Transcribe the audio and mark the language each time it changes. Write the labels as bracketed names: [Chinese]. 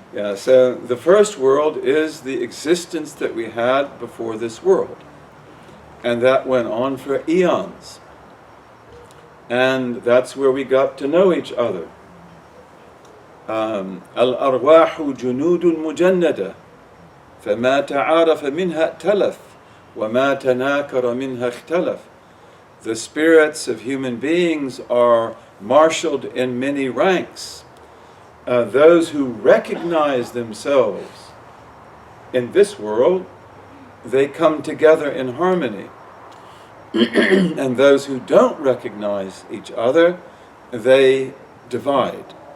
[English] Yeah, so the first world is the existence that we had before this world. And that went on for eons. And that's where we got to know each other. [Arabic] Al-arwahu junudun mujannada, فما تعارف منها ائتلف وما تناكر منها اختلف. [English] The spirits of human beings are marshaled in many ranks. Those who recognize themselves in this world, they come together in harmony. And those who don't recognize each other, they divide.